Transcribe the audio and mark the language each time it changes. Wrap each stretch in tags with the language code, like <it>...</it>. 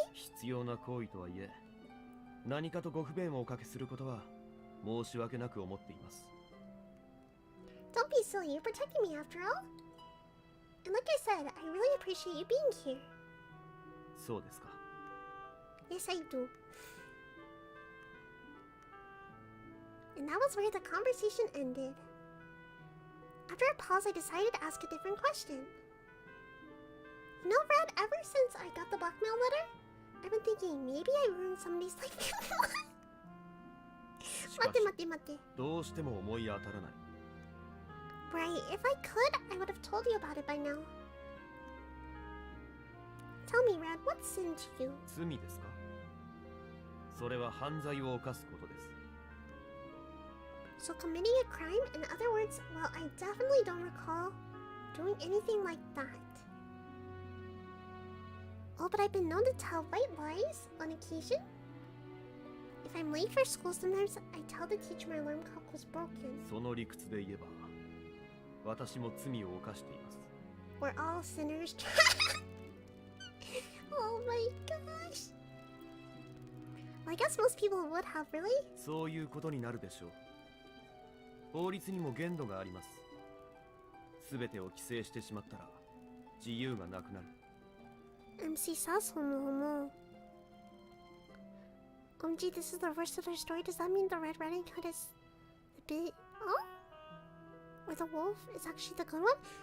<ja>必要な行為とはいえ、何かとご不便をおかけすることは申し訳なく思っています。</ja> <en>Don't be silly, you're protecting me after all. And like I said, I really appreciate you being here.</en> <ja>そうですか。</ja> <en>Yes, I do. And that was where the conversation ended. After a pause, I decided to ask a different question. You know, Red, ever since I got the blackmail letter, I've been thinking maybe I ruined somebody's life.</en> <ja>しかし、待って。どうしても思い当たらない。</ja> <en>Right, if I could, I would have told you about it by now. Tell me, Red, what's sin to you?</en> <ja>罪ですか？それは犯罪を犯すことです。</ja> <en>So committing a crime? In other words, well, I definitely don't recall doing anything like that. Oh, but I've been known to tell white lies on occasion. If I'm late for school, sometimes I tell the teacher my alarm clock was broken.</en> <ja>その理屈で言えば、私も罪を犯しています。</ja> <en>We're all sinners. Oh my gosh. Well, I guess most people would have, really?</en> <ja>そういうことになるでしょう。法律にも限度があります。すべてを規制してしまったら自由がなくなる。</ja> <en>MC says homo. Gee, this is the worst of their story. Does that mean the Red Riding Hood is a bit... Oh? Or the wolf is actually the good one?</en>